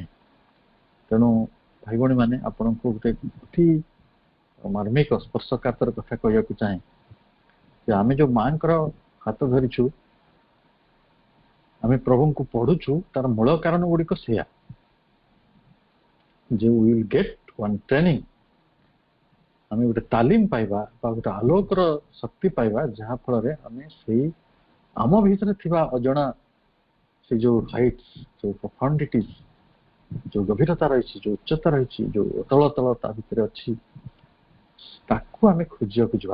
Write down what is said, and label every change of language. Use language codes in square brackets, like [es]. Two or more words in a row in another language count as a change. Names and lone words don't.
[or] ତେଣୁ ଭାଇ ଭଉଣୀ ମାନେ, ଆପଣଙ୍କୁ ଗୋଟେ ଅତି ମାର୍ମିକ ସ୍ପର୍ଶକାତର କଥା କହିବାକୁ ଚାହେଁ ଯେ ଆମେ ଯୋଉ ମାଙ୍କର ହାତ ଧରିଛୁ, ଆମେ ପ୍ରଭୁଙ୍କୁ ପଢୁଛୁ, ତାର ମୂଳ କାରଣ ଗୁଡ଼ିକ ସେଇଆ ଯେ [en] we will get one training, [or] ଆମେ ଗୋଟେ ତାଲିମ ପାଇବା ବା ଗୋଟେ ଆଲୋକର ଶକ୍ତି ପାଇବା, ଯାହା ଫଳରେ ଆମେ ସେଇ ଆମ ଭିତରେ ଥିବା ଅଜଣା ସେ ଯୋଉ ହାଇଟ୍ସ, ଯୋଉ ପ୍ରଫାଉଣ୍ଡିଟିଜ, ଯୋଉ ଗଭୀରତା ରହିଛି, ଯୋଉ ଉଚ୍ଚତା ରହିଛି, ଯୋଉ ଅତଳ ତଳ ତା ଭିତରେ ଅଛି, ତାକୁ ଆମେ ଖୋଜିବାକୁ ଯିବା।